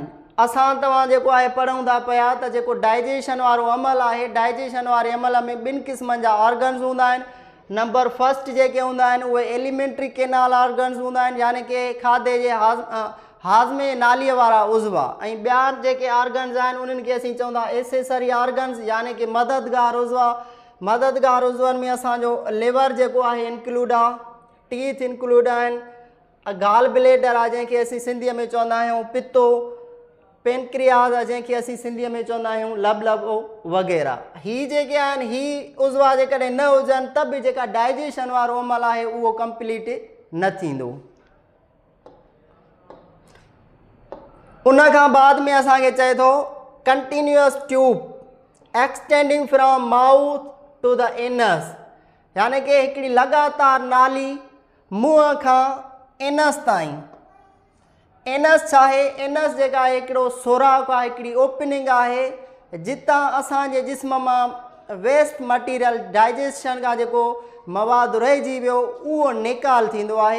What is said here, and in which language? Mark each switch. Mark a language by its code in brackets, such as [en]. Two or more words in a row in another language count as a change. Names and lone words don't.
[sd] असां तव्हां जेको आहे पढ़ूं था पिया त जेको डाइजेशन वारो अमल आहे, डाइजेशन वारे अमल में ॿिनि क़िस्मनि जा ऑर्गन्स हूंदा आहिनि। [en] number first [sd] जेके हूंदा आहिनि उहे [en] alimentary canal organs [sd] हूंदा आहिनि, यानी कि खाधे जे हाज़मे नालीअ वारा उज़वा। ऐं ॿिया जेके ऑर्गन्स आहिनि उन्हनि खे असीं चवंदा [en] accessory organs, [sd] यानी कि मददगार उज़वा। मददगार उज़वनि में असांजो लिवर जेको आहे इंक्लूड आहे, टीथ इंक्लूड आहिनि, [en] gall bladder [sd] आहे जंहिंखे असीं सिंधीअ में चवंदा आहियूं पितो, पेनक्रियाज आहे जंहिंखे असीं सिंधीअ में चवंदा आहियूं लबलबो वग़ैरह। ही जेके आहिनि ही उज़वा जेकॾहिं न हुजनि त बि जेका डाइजेशन वारो अमल आहे उहो कंप्लीट न थींदो। उन खां बाद में असांखे चए थो [en] continuous tube extending from mouth to the anus, [sd] यानी कि हिकिड़ी लगातार नाली मुंहं खां एनस ताईं। एनस छा आहे? एनस जेका आहे हिकिड़ो सोराख़ आहे, हिकिड़ी ओपनिंग आहे जितां असांजे जिस्म मां [en] waste material [sd] डाइजेशन खां जेको मवादु रहिजी वियो उहो निकाल थींदो आहे।